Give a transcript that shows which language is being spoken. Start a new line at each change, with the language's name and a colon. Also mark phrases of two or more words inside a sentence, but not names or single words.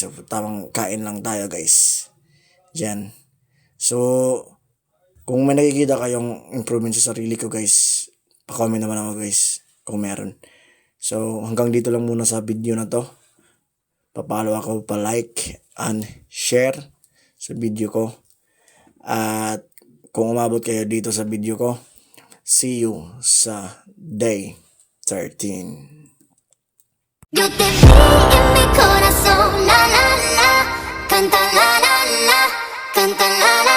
Filipino: So tamang kain lang tayo guys dyan. So kung may nakikita kayong improvement sa sarili ko guys, pa-comment naman ako guys kung meron. So hanggang dito lang muna sa video na to. Papalo ako, pa-like and share sa video ko. At kung umabot kayo dito sa video ko,
English: see you
Filipino: sa day 13.
Spanish: Yo te vi en mi corazón, la la la, canta la la la, canta la